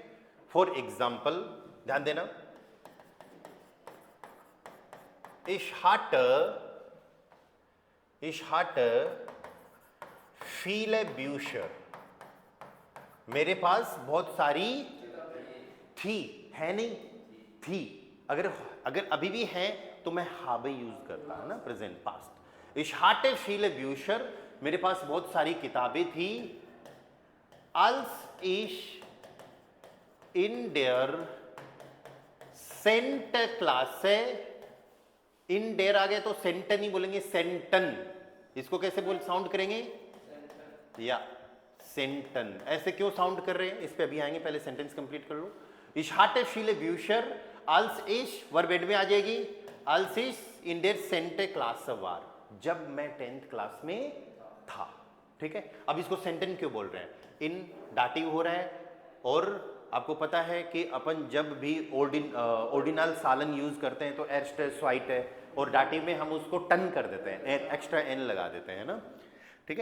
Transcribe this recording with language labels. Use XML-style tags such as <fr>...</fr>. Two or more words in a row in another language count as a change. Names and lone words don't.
<en>for example</en> <hi>ध्यान देना,</hi> <de>Ich hatte viele Bücher,</de> <hi>मेरे पास बहुत सारी थी, है नहीं थी, अगर अभी भी है तो मैं habe यूज करता हूं ना, प्रेजेंट पास्ट।</hi> <de>Ich hatte viele Bücher,</de> <hi>मेरे पास बहुत सारी किताबें थी,</hi> <de>als ich in der 10th Klasse, in der</de> <hi>आ गए तो सेंटन ही बोलेंगे, सेंटन, इसको कैसे बोल साउंड करेंगे, या सेंटन, ऐसे क्यों साउंड कर रहे हैं, इस पे अभी आएंगे, पहले सेंटेंस कंप्लीट कर लो।</hi> <de>Ich hatte viele Bücher, als ich</de> <hi>वर्ब एंड में आ जाएगी,</hi> <de>als ich in der 10th Klasse war,</de> <hi>जब मैं 10th क्लास में था, ठीक है। अब इसको सेंटन क्यों बोल रहे हैं, इन डाटिव हो रहा है, और आपको पता है कि अपन जब भी ऑर्डिनल सालन यूज करते हैं तो</hi> <de>erst zweit</de> <hi>है, और डाटिव में हम उसको टन कर देते हैं, एक्स्ट्रा एन लगा देते हैं ना, ठीक है।</hi>